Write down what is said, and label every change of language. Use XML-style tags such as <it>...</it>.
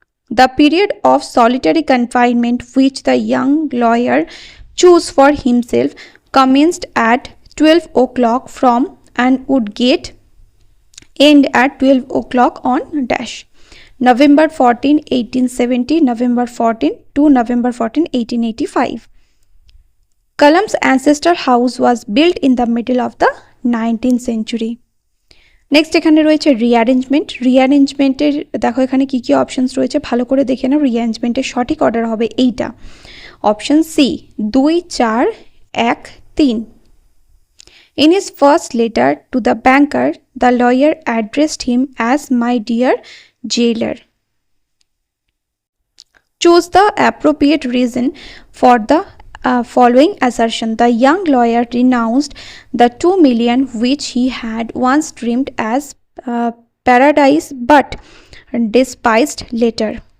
<en>The period of solitary confinement which the young lawyer chose for himself commenced at 12 o'clock from and would end at 12 o'clock on dash. November 14, 1870, November 14 to November 14, 1885. Kalam's ancestor house was built in the middle of the 19th century.</en> <bn>Next এখানে রয়েছে rearrangement. রিঅ্যারেঞ্জমেন্টের দেখো এখানে কি কি options রয়েছে ভালো করে দেখে নাও। রিঅ্যারেঞ্জমেন্টের সঠিক অর্ডার হবে এইটা, option C, 2, 4, 1, 3.</bn> <en>In his first letter to the banker, the lawyer addressed him as my dear jailer. Choose the appropriate reason for the following assertion. The young lawyer renounced the 2 million which he had once dreamed as paradise but despised later.</en>